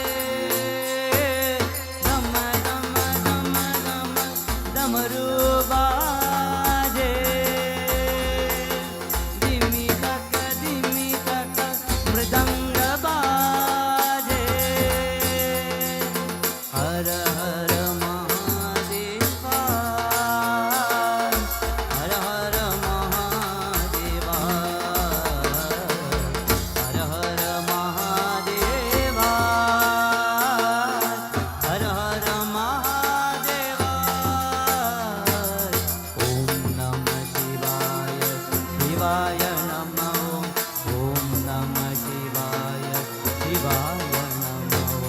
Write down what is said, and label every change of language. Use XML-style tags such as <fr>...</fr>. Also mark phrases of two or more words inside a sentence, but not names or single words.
<hi>डम डम डम डम डमरू बाजे डिमी टक मृदंग बाजे हर हर महादेवा हर हर महादेवा हर हर महादेवा हर हर महादेवा</hi> <sa>ओम नमः शिवाय शिवाय नमः ओम नमः शिवाय शिवाय नमः</sa>